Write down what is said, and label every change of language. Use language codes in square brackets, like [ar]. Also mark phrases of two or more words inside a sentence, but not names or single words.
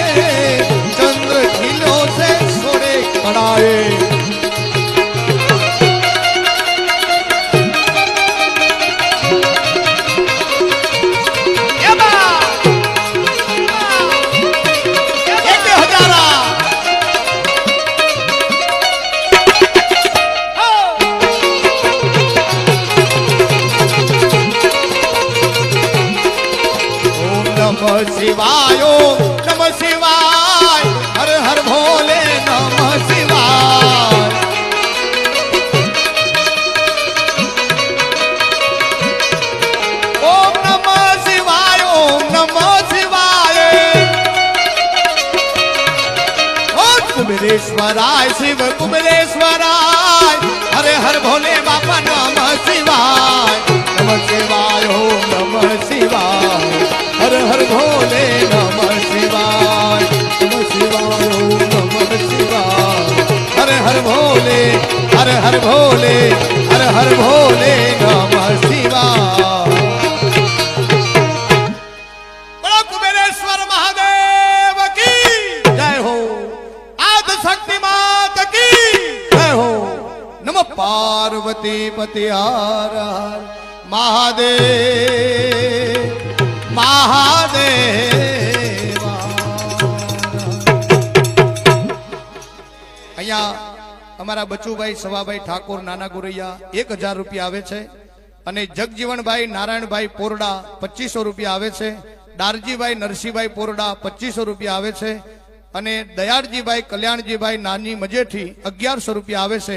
[hi] चंद्र खिलो से सोने कड़ाए। ये मां, एक हजारा। ओम नमः शिवाय, ओम नमः शिवाय, हर हर भोले नमः शिवाय। ओम नमः शिवाय, ओम नमः शिवाय। ओम कुबेरेश्वराय, शिव कुबेरेश्वराय, हरे हर भोले बाबा नमः शिवाय। नमः शिवाय, ओम नमः शिवाय, हर हर भोले नमः शिवाय। नमः शिवाय, ओम नमः शिवाय, हर हर भोले, हर हर भोले, हर हर भोले नमः शिवाय। बोलो कुबेरेश्वर महादेव की जय हो। आदि शक्ति मात की जय हो। नमः पार्वती पति हर हर महादेव महादेव। [gu] અહીંયા અમારા બચુભાઈ સવાભાઈ ઠાકોર નાના ગોરૈયા 1000 રૂપિયા આવે છે અને જગજીવનભાઈ નારાયણભાઈ પોરડા 2500 રૂપિયા આવે છે। દારજીભાઈ નરસિંહભાઈ પોરડા 2500 રૂપિયા આવે છે અને દયાળજીભાઈ કલ્યાણજીભાઈ નાની મજેઠી 1100 રૂપિયા આવે છે।